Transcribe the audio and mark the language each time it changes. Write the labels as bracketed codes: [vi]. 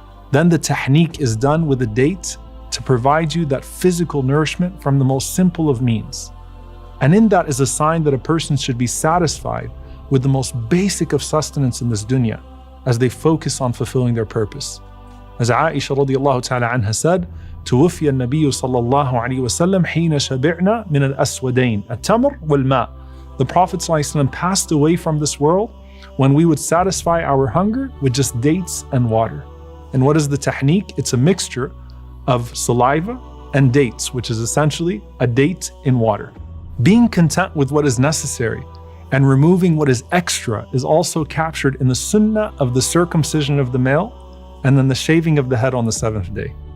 [en] Then the tahniq is done with a date to provide you that physical nourishment from the most simple of means. And in that is a sign that a person should be satisfied with the most basic of sustenance in this dunya as they focus on fulfilling their purpose. As Aisha radiallahu ta'ala anha said, [ar] توفي النبي صلى الله عليه وسلم حين شبعنا من الأسودين التمر والماء. [en] The Prophet ﷺ passed away from this world when we would satisfy our hunger with just dates and water. And what is the tahniq? It's a mixture of saliva and dates, which is essentially a date in water. Being content with what is necessary and removing what is extra is also captured in the sunnah of the circumcision of the male and then the shaving of the head on the 7th day.